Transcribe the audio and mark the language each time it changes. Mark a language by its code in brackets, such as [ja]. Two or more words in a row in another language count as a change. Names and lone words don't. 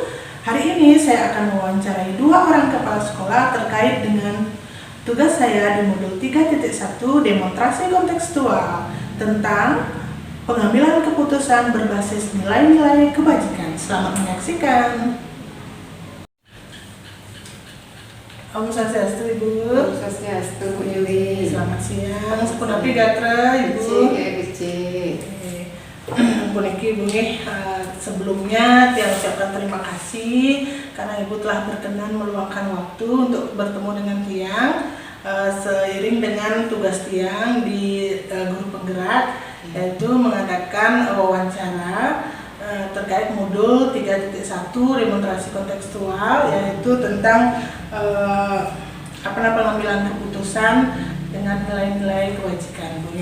[id] Hari ini saya akan mewawancarai 2 orang kepala sekolah terkait dengan tugas saya di modul 3.1 demonstrasi kontekstual tentang pengambilan keputusan berbasis nilai-nilai kebajikan. Selamat menyaksikan. [sa] Om Swastiastu, Ibu. Om Swastiastu, Bu Yuli. [id] Selamat siang. [ban] Sepunapi gatra, [id] Ibu. Bu Niki, Bu Nih, sebelumnya Tiang ucapkan terima kasih karena Ibu telah berkenan meluangkan waktu untuk bertemu dengan Tiang seiring dengan tugas Tiang di guru penggerak, yaitu mengadakan wawancara terkait modul 3.1 demonstrasi kontekstual, yaitu tentang pengambilan keputusan dengan nilai-nilai kebajikan.